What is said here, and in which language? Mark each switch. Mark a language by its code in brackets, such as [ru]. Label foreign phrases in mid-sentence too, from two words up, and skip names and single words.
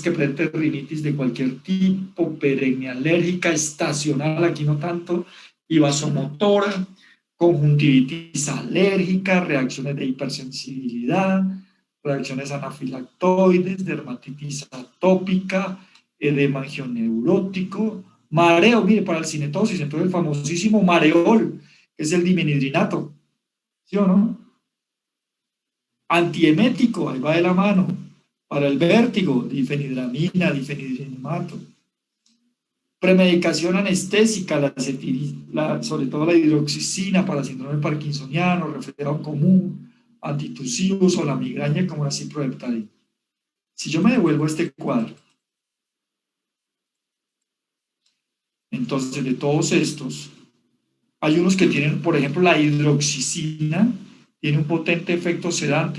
[es] que presenten rinitis de cualquier tipo, perenne alérgica, estacional, aquí no tanto, y vasomotora, conjuntivitis alérgica, reacciones de hipersensibilidad, reacciones anafilactoides, dermatitis atópica, edema angioneurótico, mareo, mire, para el cinetosis, entonces el famosísimo mareol, que es el dimenhidrinato, ¿sí o no? Antiemético, ahí va de la mano. Para el vértigo, difenidramina, difenidrinimato. Premedicación anestésica, sobre todo la hidroxicina para síndrome parkinsoniano, resfriado común, antitusivos o la migraña como la ciproheptadina. Si yo me devuelvo a este cuadro, entonces de todos estos, hay unos que tienen, por ejemplo, la hidroxicina tiene un potente efecto sedante.